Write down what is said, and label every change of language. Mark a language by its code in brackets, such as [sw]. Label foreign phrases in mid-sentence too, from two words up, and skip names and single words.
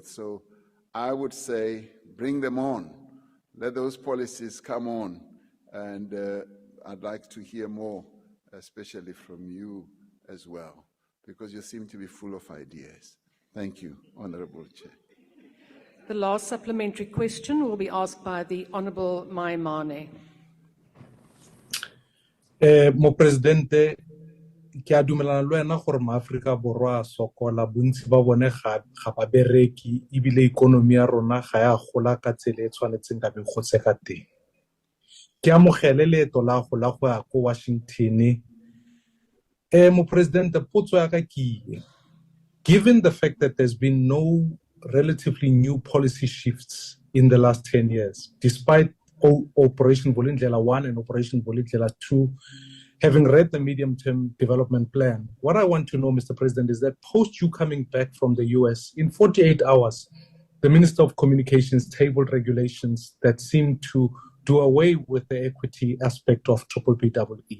[en] So I would say bring them on. Let those policies come on. And I'd like to hear more, especially from you as well, because you seem to be full of ideas. Thank you, Honourable Chair. The last supplementary question will be asked by the Honourable Maimane. [tn] Mo Presidente, ke a dumelana le wena gore maAfrika Borwa a sokola, bontsi ba bone ga ba bereki, ebile ikonomi ya rona ga ya gola ka tsela e tshwanetseng ka begotse ka teng. Ke amogele leeto la go ya ko Washington. Mo Presidente, potso ya ka ke [en] given the fact that there's been no relatively new policy shifts in the last 10 years, despite Operation Vulindlela 1 and Operation Vulindlela 2 having read the medium-term development plan. What I want to know, Mr. President, is that post you coming back from the US, in 48 hours, the Minister of Communications tabled regulations that seem to do away with the equity aspect of BBBEE.